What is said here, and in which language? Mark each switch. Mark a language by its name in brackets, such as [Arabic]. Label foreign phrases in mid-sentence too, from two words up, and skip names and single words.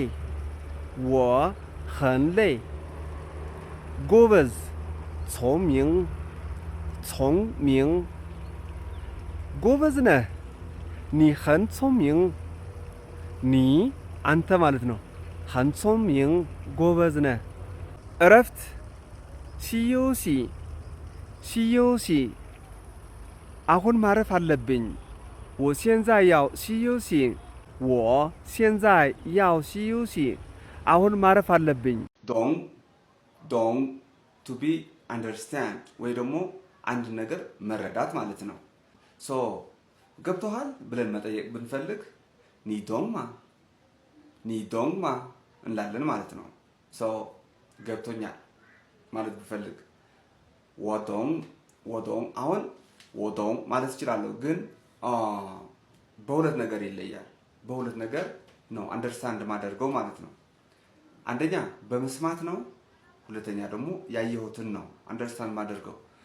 [Amharic] ለይ ጎበዝ ጾም ሚንግ ጎበዝ ነህ [Chinese] 你很聪明 [Amharic] ኒ አንተ ማለት ነው። [Chinese] 很聪明 [Amharic] ጎበዝ ነህ። እረፍት ሲዮሲ አሁን ማረፍ አለብኝ [Chinese] 我现在要休息 我现在要休息 [Amharic] አሁን ማረፍ አለብኝ። ዶንግ [English] to be understand [Amharic] ወይ ደግሞ አንድ ነገር መረዳት ማለት ነው። ገብቶሃል ብለን መጠየቅ ብንፈልግ ኒዶንግማ እንላለን ማለት ነው። ገብቶኛል ማለት ብፈልግ ወዶንግ አሁን ወዶንግ ማለት እችላለሁ፣ ግን በሁለት ነገር ይለያል። በሁለት ነገር ነው አንደርስታንድ ማደርገው ማለት ነው። አንደኛ በመስማት ነው፣ ሁለተኛ ደግሞ ያየሁትን ነው አንደርስታንድ ማደርገው።